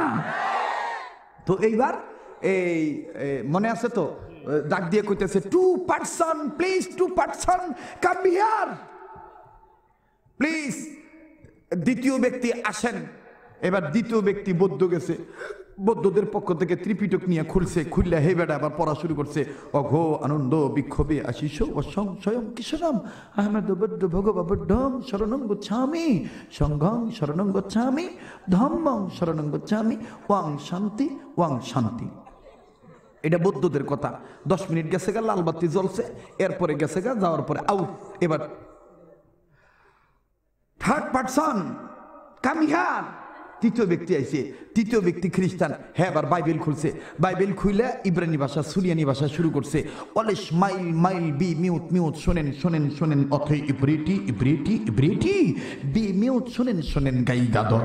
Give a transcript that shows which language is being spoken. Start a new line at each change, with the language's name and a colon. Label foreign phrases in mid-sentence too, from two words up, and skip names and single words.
Bangla: তো এইবার এই মনে আছে তো, ডাক দিয়ে কইতেছে 2% প্লিজ, 2%
English: come here please.
Bangla: দ্বিতীয় ব্যক্তি আসেন। এবার দ্বিতীয় ব্যক্তি বৌদ্ধ গেছে, বৌদ্ধদের পক্ষ থেকে ত্রিপিটক নিয়ে খুলছে, খুললে হে বেটা আবার পড়া শুরু করছে। অঘো আনন্দ বিক্ষোভে আশিস ও স্বয়ং কিশোরম আহমেদ বৌদ্ধ
Pali: ভগবদ্ধম শরণং গচ্ছামি, সংঘং শরণং গচ্ছামি, ধম্মং শরণং গচ্ছামি, ওয়াং শান্তি ওয়াং শান্তি।
Bangla: এটা বৌদ্ধদের কথা। 10 মিনিট গেছে গা, লাল বাতি জ্বলছে, এরপরে গেছে গা, যাওয়ার পরে আউট। এবার
English: 3rd person come here,
Bangla: তৃতীয় ব্যক্তি আইছে, তৃতীয় ব্যক্তি খ্রিস্টান, হ্যাঁ এবার বাইবেল খুলছে, বাইবেল খুলে ইব্রানি ভাষা সুরিয়ানি ভাষা শুরু করছে, অলেশ মাইল মাইল
English: be mute mute,
Bangla: শোনেন শোনেন শোনেন, অথই ইব্রিটি ইব্রিটি ইব্রিটি
English: be mute,
Bangla: শোনেন শোনেন গাই গাদল।